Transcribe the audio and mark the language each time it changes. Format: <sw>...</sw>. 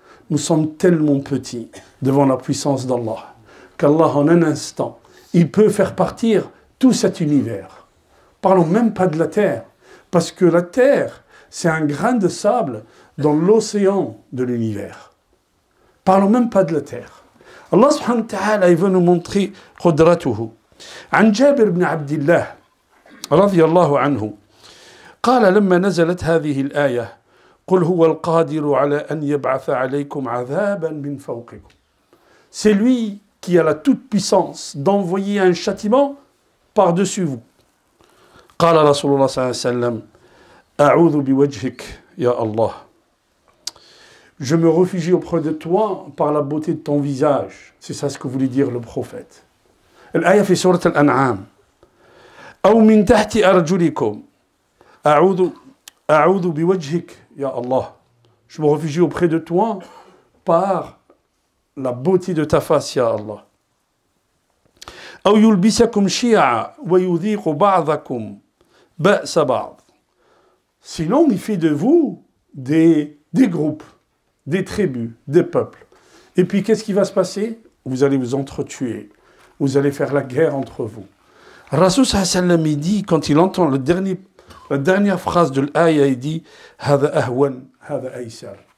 <fr>Nous sommes tellement petits devant la puissance d'Allah qu'Allah, en un instant, il peut faire partir tout cet univers. Parlons même pas de la terre, parce que la terre, c'est un grain de sable dans l'océan de l'univers. Parlons même pas de la terre. Allah subhanahu wa ta'ala, il veut nous montrer qudratuhu.</fr> <ar>عن جابر بن عبد الله رضي الله عنه قال لما نزلت هذه الآية قل هو القادر على أن يبعث عليكم عذابا من فوقكم.</ar> <fr>C'est lui qui a la toute-puissance d'envoyer un châtiment par-dessus vous.</fr> <ar>قال رسول الله صلى الله عليه وسلم أعوذ بوجهك يا الله.</ar> <fr>Je me réfugie auprès de toi par la beauté de ton visage. C'est ça ce que voulait dire le prophète.</fr> <ar>الآية في سورة الأنعام أو من تحت أرجلكم أعوذ بوجهك يا الله.</ar> <fr>Je me réfugie auprès de toi par la beauté de ta face, ya Allah.</fr> <ar>أو يلبسكم شيعا ويذيق بعضكم بأس بعض.</ar> <fr>Sinon, il fait de vous des groupes, des tribus, des peuples. Et puis, qu'est-ce qui va se passer? Vous allez vous entretuer. Vous allez faire la guerre entre vous. Rasul sallallahu alayhi wa sallam, il dit, quand il entend la dernière phrase de l'ayah, il dit</fr> <ar>هذا أهون هذا أيسر.</ar>